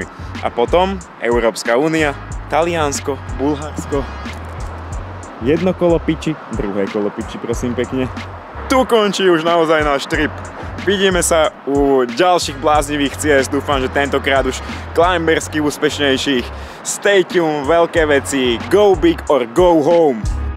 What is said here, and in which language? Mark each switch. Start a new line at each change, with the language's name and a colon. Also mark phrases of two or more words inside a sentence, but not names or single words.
Slovak: A potom Európska únia, Taliansko, Bulharsko. Jedno kolo piči, druhé kolo piči, prosím pekne. Tu končí už naozaj náš trip. Vidíme sa u ďalších bláznivých ciest, dúfam, že tentokrát už climbersky úspešnejších.
English: Stay tuned,
Slovak: veľké veci,
English: go big or go home.